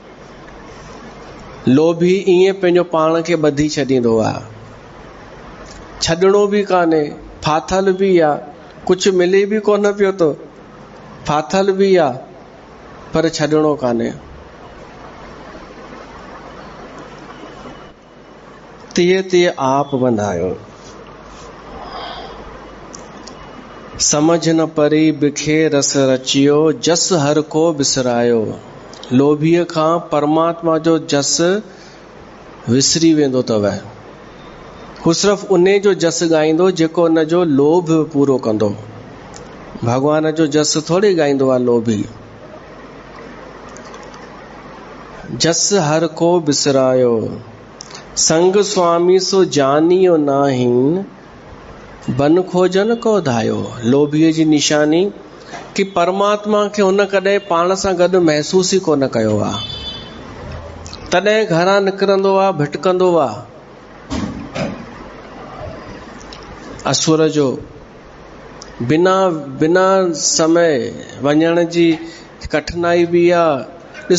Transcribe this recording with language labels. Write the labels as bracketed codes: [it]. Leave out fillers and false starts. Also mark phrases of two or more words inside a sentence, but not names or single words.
[sd] लोभी ईअं पंहिंजो पाण खे ॿधी छॾींदो आहे, छॾणो बि कान्हे, फाथल बि आहे, कुझु मिले बि कोन पियो थो, फाथल बि आहे पर छॾणो कान्हे। [bra] तीअं तीअं आप बंधायो, समझ न परी बिखे रस रचियो, जस हर को बिसरायो। [sd] लोभीअ खां परमात्मा जो जस विसरी वेंदो अथव। हू सिर्फ़ु उन जो जस ॻाईंदो जेको उन जो लोभ पूरो कंदो। भगवान जो जस थोड़ी ॻाईंदो आहे लोभी। [bra] जस हर को बिसरायो, संग स्वामी सो जानियो नाहीन, बन खोजन को धायो। [sd] लोभीअ जी निशानी कि परमात्मा खे हुन कॾहिं पाण सां गॾु महसूस ई कोन कयो आहे, तॾहिं घरां निकिरंदो आहे, भिटकंदो आहे। असुर जो बिना समय वञण जी कठिनाई बि आहे।